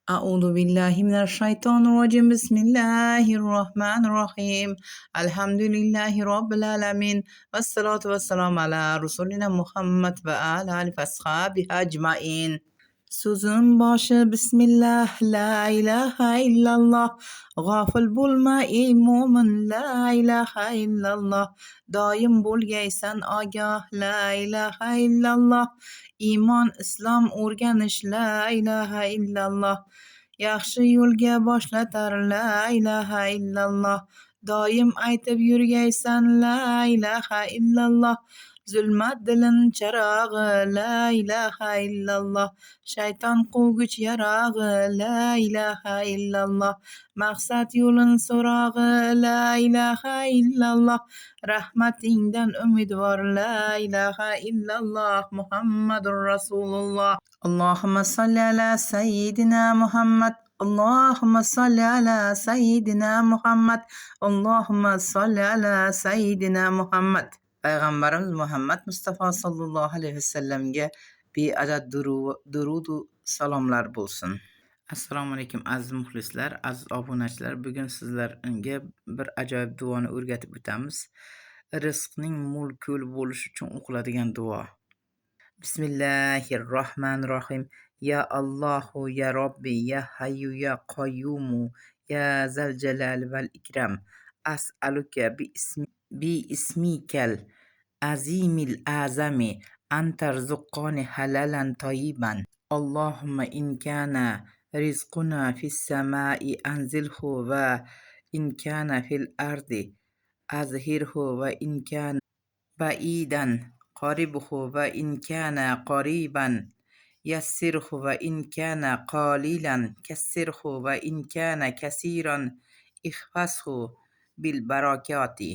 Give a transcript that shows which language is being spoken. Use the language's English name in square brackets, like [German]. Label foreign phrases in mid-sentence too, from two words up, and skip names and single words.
[Arabic] أعوذ بالله من الشيطان الرجيم بسم الله الرحمن الرحيم الحمد لله رب العالمين والصلاة والسلام على رسولنا محمد وعلى آله وأصحابه أجمعين. [Turkish] Sözün başı Bismillah, [Arabic] لا إله إلا الله. [Uzbek] Gafil bulma ey mo'min, [Arabic] لا إله إلا الله. [Uzbek] Doim bo'lgaysan agah, [Arabic] لا إله إلا الله. [Uzbek] Iymon, islom o'rganish, [Arabic] لا إله إلا الله. [Uzbek] Yaxshi yo'lga boshlatar, [Arabic] لا إله إلا الله. [Uzbek] Doim aytib yurgaysan, [Arabic] لا إله إلا الله. [Uzbek] Zulmat dilin charog'i, [Arabic] لا إله إلا الله. [Uzbek] Shayton quvgich yarog'i, [Arabic] لا إله إلا الله. [Uzbek] Maqsad yo'lin so'rog'i, [Arabic] لا إله إلا الله. [Uzbek] Rahmatingdan umidvor, [Arabic] لا إله إلا الله. محمد رسول الله. اللهم صل على سيدنا محمد. اللهم صل على سيدنا محمد. اللهم صل على سيدنا محمد. [Uzbek] Payg'ambarimiz Muhammad Mustafa [Arabic] صلى الله عليه وسلم [Uzbek] beadad durudu salomlar bo'lsin. [Arabic] السلام عليكم [Uzbek] aziz muxlislar, aziz obunachilar. Bugun sizlarga bir ajoyib duoni o'rgatib o'tamiz. Rizqning mo'l-ko'l bo'lishi uchun o'qiladigan duo. [Arabic] بسم الله الرحمن الرحيم. يا الله يا ربي يا حي يا قيوم يا ذا الجلال والإكرام. أسألك باسمك العظيم الأعظم أن ترزقني حلالا طيبا. اللهم إن كان رزقنا في السماء فأنزله وإن كان في الأرض فأظهره وإن كان بعيدا فقربه وإن كان قريبا فيسره وإن كان قليلا فكثره وإن كان كثيرا فاحفظه بالبركة.